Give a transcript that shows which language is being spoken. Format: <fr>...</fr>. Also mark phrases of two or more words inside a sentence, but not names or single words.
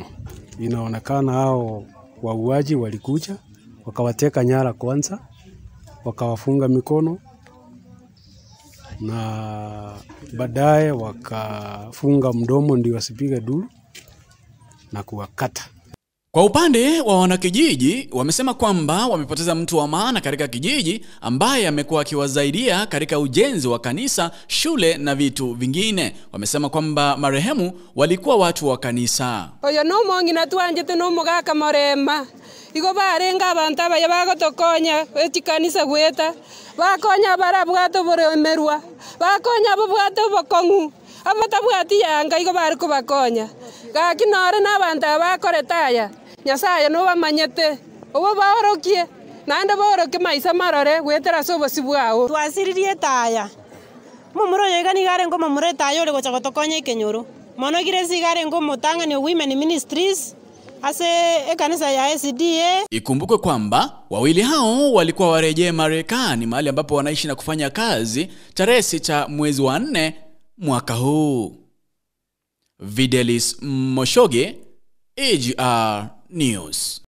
<sw>Inaonekana hao wauaji walikuja wakawateka nyara kwanza, wakawafunga mikono, na baadaye wakafunga mdomo ndio wasipige duru na kuwakata. Kwa upande wa wanakijiji, wamesema kwamba wamepoteza mtu wa maana katika kijiji ambaye amekuwa akiwasaidia katika ujenzi wa kanisa, shule na vitu vingine. Wamesema kwamba marehemu walikuwa watu wa kanisa.</sw> <guz>Oyo no mongina twanjete no mugaka Murema. Igo barenga abantu abaye bagotokonya eti kanisa gweta. Bakonya barabwato buremerwa. Bakonya bubwato bokongu. Abatabwati yanga igo bari kubakonya. Gakinore n'abantu abakoretaya. Nyasaye no bamanyete. Obo baorokie. Nande baoroke maisa marore gwetera sobosi bwao. Twasiririe taya. Mumuro yegani gare ngo mumure tayo le gocha gotokonya ikenyoro. Mono giresi gare ngo mutanga ni Women Ministries. Ase kanisa ya SDA.</guz> <sw>Ikumbukwe kwamba wawili hao walikuwa warejee Marekani, mahali ambapo wanaishi na kufanya kazi, tarehe 6 mwezi wa 4 mwaka huu. Videlis Moshoge, AGR News.</sw>